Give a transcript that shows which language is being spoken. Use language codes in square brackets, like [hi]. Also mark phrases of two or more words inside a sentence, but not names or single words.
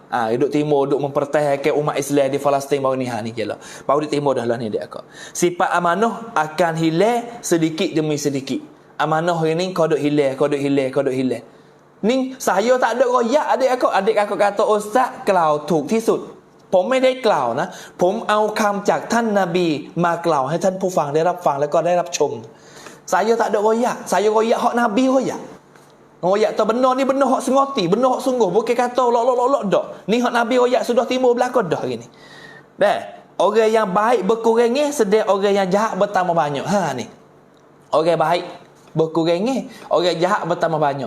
[ms] Duk timur, duk mempertahankan umat Islam di Palestin baru ni. Ni je lah. Baru di timur dah lah ni dia akak. Sifat amanah akan hilang sedikit demi sedikit. Amanah ini kau duk hilang. Ni saya tak ada royak adik akak. Adik akak kata ustaz klau [th] ถูก ที่สุด ผมไม่ได้กล่าวนะผมเอาคำจากท่านนบีมากล่าวให้ท่านผู้ฟังได้รับฟังแล้วก็ได้รับชม [ms] saya tak ada royak. Saya royak hak nabi royak. Royak tu benar ni benar hak sengoti, benar hak sungguh, bukan kata lok dak. Ni hak nabi royak sudah timbul belaka dah gini. Dah, orang yang baik berkurangnya sedang orang yang jahat bertambah banyak. Ni. Orang baik berkurangnya, orang jahat bertambah banyak.